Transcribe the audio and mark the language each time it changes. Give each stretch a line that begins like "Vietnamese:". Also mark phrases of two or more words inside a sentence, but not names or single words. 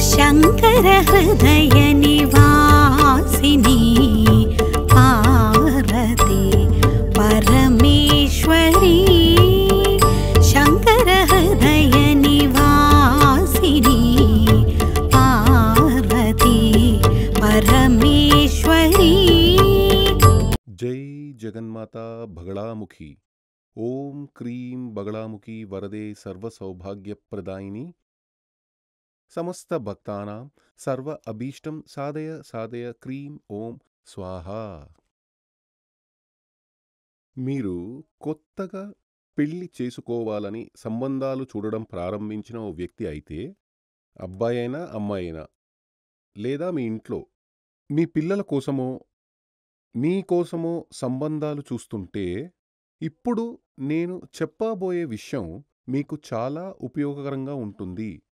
Sanskrit: शंकर हृदय निवासिनी पार्वती परमेश्वरी शंकर हृदय निवासिनी पार्वती परमेश्वरी। जय जगन्माता बगलामुखी। ओम क्रीं बगलामुखी वरदे सर्वसौभाग्यप्रदायिनी समस्त भक्तानां सर्व अभीष्टं साधय साधय क्रीं ॐ स्वाहा।
Telugu: మీరు కొత్తగా పెళ్లి చేసుకోవాలని సంబంధాలు చూడడం ప్రారంభించిన ఓ వ్యక్తి అయితే, అబ్బాయైనా అమ్మాయైనా, లేదా మీ ఇంట్లో మీ పిల్లల కోసమో మీకోసమో సంబంధాలు చూస్తుంటే, ఇప్పుడు నేను చెప్పబోయే విషయం మీకు చాలా ఉపయోగకరంగా ఉంటుంది.